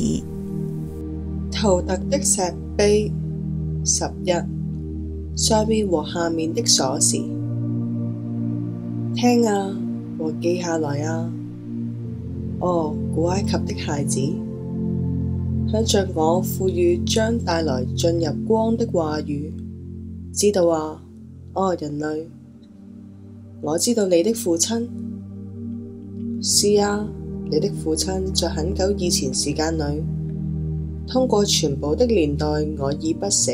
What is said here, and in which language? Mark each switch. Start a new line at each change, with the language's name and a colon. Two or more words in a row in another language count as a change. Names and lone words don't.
Chinese: 圖特的石碑11，上面和下面的鎖匙。聽啊，和記下來啊！哦，古埃及的孩子，向着我賦予將帶來進入光的話語。知道啊，哦，人類，我知道你的父親。是啊，你的父親在很久以前時間裏，通過全部的年代，我已不死。